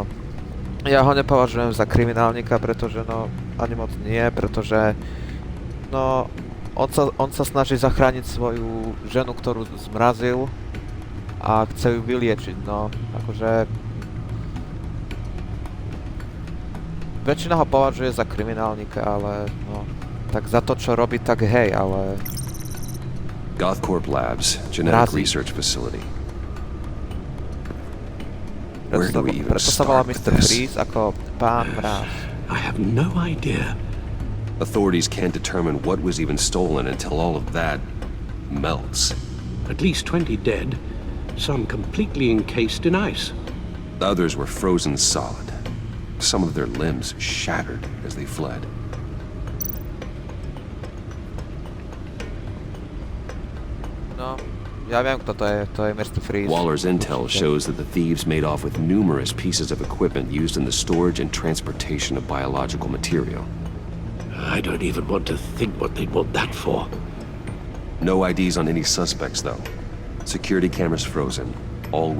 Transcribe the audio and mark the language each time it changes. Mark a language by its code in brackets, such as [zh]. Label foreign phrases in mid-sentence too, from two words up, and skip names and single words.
[sk] Ja ho nepovažujem za kriminálnika, pretože no, ani moc nie, pretože no, on sa snaží zachrániť svoju ženu, ktorú zmrazil a chce ju vyliečiť, no, akože väčšina ho považuje za kriminálnika, ale no, tak za to, čo robí, tak hej, ale [en] Gothcorp Labs, genetic Razi. research facility. Where do we even [sk] preto sa volá [en] start with [sk] Mr. [en] this? [sk] Freeze ako pán mráz. [en] I have no idea. Authorities can't determine what was even stolen until all of that melts. At least 20 dead, some completely encased in ice. The others were frozen solid. Some of their limbs shattered as they fled. [sk] No, ja viem, kto to je Mr. Freeze. [en] Waller's intel shows that the thieves made off with numerous pieces of equipment used in the storage and transportation of biological material. I don't even want to think what they'd want that for. No IDs on any suspects, though. Security cameras frozen.